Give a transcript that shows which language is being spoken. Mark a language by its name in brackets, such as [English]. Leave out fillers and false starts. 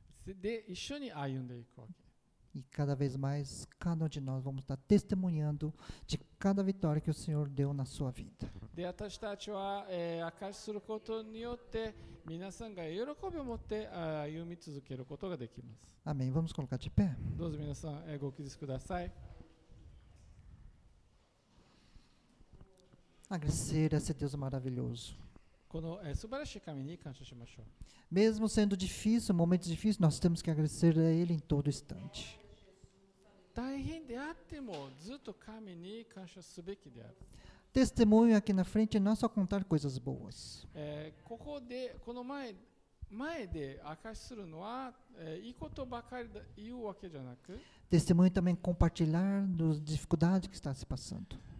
[Japanese] で、一緒に歩んでいくわけ。 [Portuguese] E cada vez mais, cada um de nós vamos estar testemunhando de cada vitória que o Senhor deu na sua vida. [Japanese] で、私たちは、証しすることによって皆さんが喜びを持って歩み続けることができます。 [Portuguese] Amém. Vamos colocar de pé? [Japanese] どうぞ皆さん、ご起立ください。 [Portuguese] Agradecer a esse Deus maravilhoso. [Japanese] この、素晴らしい神に感謝しましょう。 [Portuguese] Mesmo sendo difícil, momentos difíceis, nós temos que agradecer a Ele em todo instante. [Japanese] 大変であってもずっと神に感謝すべきである。 [Portuguese] Testemunho aqui na frente não é só contar coisas boas. [Japanese] この前で証しするのは、いいことばかり言うわけじゃなく、 [Portuguese] Testemunho também compartilhar das dificuldades que está se passando.